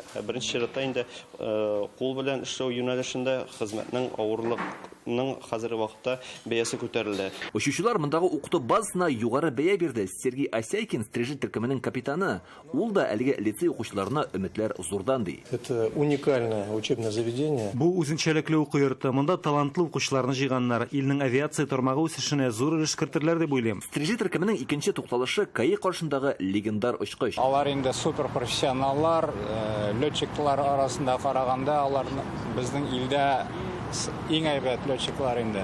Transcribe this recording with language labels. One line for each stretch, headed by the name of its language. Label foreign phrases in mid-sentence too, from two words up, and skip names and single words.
Tatar: Беренче чиратта инде кул белән эшләү юнәлешендә хезмәтнең авырлыгының хәзерге вакытта бәясе күтәрелде. Очучылар мондагы укыту базасына югары бәя бирде. Сергей Осяйкин, стрижи төркеменең капитаны. Ул да әлеге лицей укучыларына өметләр зурдан ди.
Russian: Это уникальное учебное заведение.
Tatar: Бу үзенчәлекле уку йорты. Монда талантлы укучыларны җыйганнар. Илнең авиация тармагы үсешенә зур өлеш кертерләр дип уйлыйм. Стрижи төркеменең икенче тукталышы КАИ каршындагы легендар очкыч. Алар инде суперпрофессионаллар, летчиклар арасында караганда алар безнең илдә иң әйбәт летчиклар инде.